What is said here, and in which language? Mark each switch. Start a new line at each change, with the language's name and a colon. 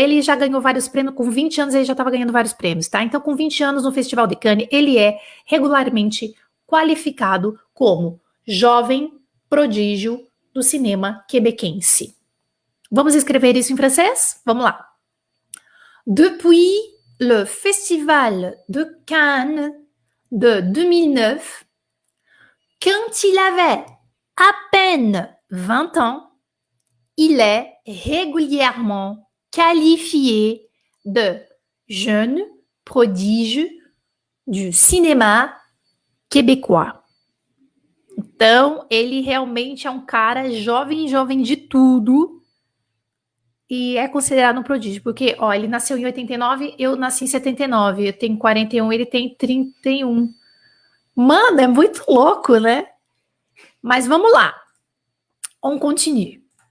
Portuguese: Ele já ganhou vários prêmios, com 20 anos ele já estava ganhando vários prêmios, tá? Então, com 20 anos no Festival de Cannes, ele é regularmente qualificado como jovem prodígio do cinema quebequense. Vamos escrever isso em francês? Vamos lá.
French: Depuis le Festival de Cannes de 2009, quand il avait à peine 20 ans, il est régulièrement qualifié de jeune prodige du cinéma québécois.
Portuguese: Então, ele realmente é um cara jovem de tudo e é considerado um prodígio, porque, ó, ele nasceu em 89, eu nasci em 79, eu tenho 41, ele tem 31. Mano, é muito louco, né? Mas vamos lá.
French: On continue.